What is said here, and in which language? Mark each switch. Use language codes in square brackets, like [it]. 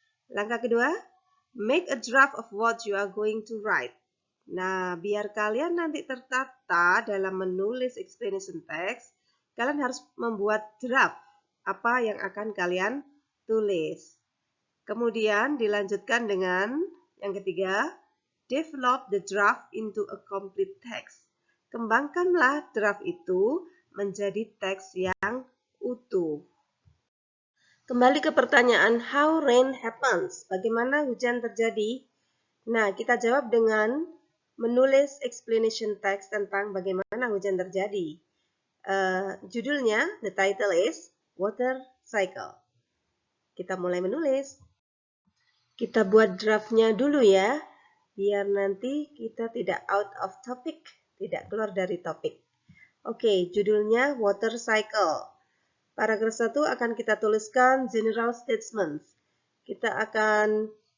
[id] Langkah kedua, [en] make a draft of what you are going to write. [id] Nah, biar kalian nanti tertata dalam menulis explanation text, kalian harus membuat draft apa yang akan kalian tulis. Kemudian dilanjutkan dengan yang ketiga, [en] develop the draft into a complete text. [id] Kembangkanlah draft itu menjadi teks yang utuh. Kembali ke pertanyaan [en] how rain happens. [id] Bagaimana hujan terjadi? Nah, kita jawab dengan menulis explanation text tentang bagaimana hujan terjadi. Judulnya, [en] the title is Water Cycle. [id] Kita mulai menulis. Kita buat draftnya dulu ya, biar nanti kita tidak [en] out of topic, [id] tidak keluar dari topik. Oke, judulnya Water Cycle. Paragraf 1 akan kita tuliskan general statements. Kita akan